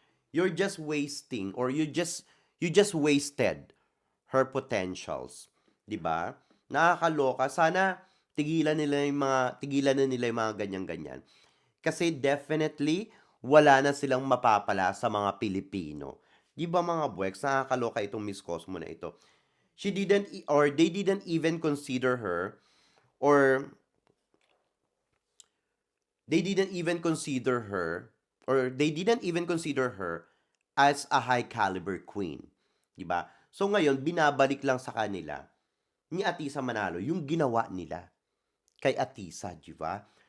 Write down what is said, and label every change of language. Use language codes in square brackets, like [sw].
[en] You're just wasting or you just wasted her potentials, [tl] 'di ba? Nakakaloka. Sana tigilan na nila yung mga ganyan-ganyan. Kasi definitely wala na silang mapapala sa mga Pilipino. 'Di ba mga buweks, nakakaloka itong Miss Cosmo na ito. [en] They didn't even consider her or they didn't even consider her they didn't even consider her as a high caliber queen. [tl] 'Di ba? So ngayon binabalik lang sa kanila ni Atisa Manalo yung ginawa nila kay Atisa, 'di ba?